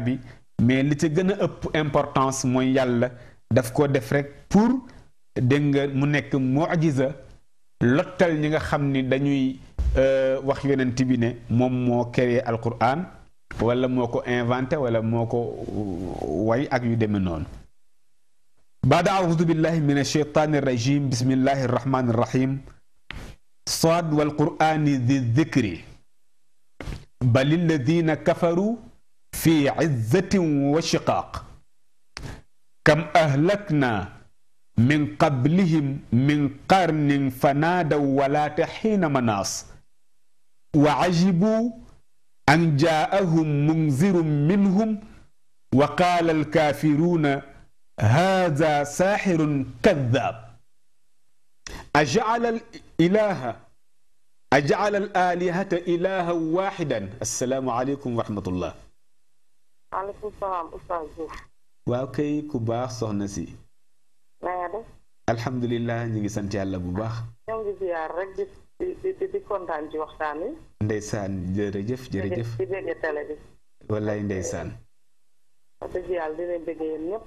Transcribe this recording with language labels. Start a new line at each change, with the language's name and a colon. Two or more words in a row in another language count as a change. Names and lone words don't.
Wolof: bi mais li ci gën a ëpp importance mooy yàlla daf ko def rek pour dégg nga mu nekk mu'jiza lottal ñi nga xam ni dañuy wax yonent bi ne moom moo créé alquran wala moo ko inventé wala moo ko way ak yu demee noonu baada
Arabic: أعوذ بالله من الشيطان الرجيم بسم الله الرحمن الرحيم صاد والقرآن ذي الذكر بل الذين كفروا في عزة وشقاق كم أهلكنا من قبلهم من قرن فنادوا ولا حين مناص وعجبوا أن جاءهم منذر منهم وقال الكافرون هذا ساحر كذاب أجعل الآلهة إلها واحدا السلام عليكم ورحمة الله عليكم السلام أستاذ Diouf
Wolof: waaw kay ku baax soxna si na nga def alhamdulilah ñu ngi sant yàlla bu baax ñoo ngi ziar rek di kontaan ci waxtaan wi ndeysaan jërëjëf jërëjëf di dégg télé bi wallaay ndeysaan wax dëgg yàlla di leen bëgg yéen ñëpp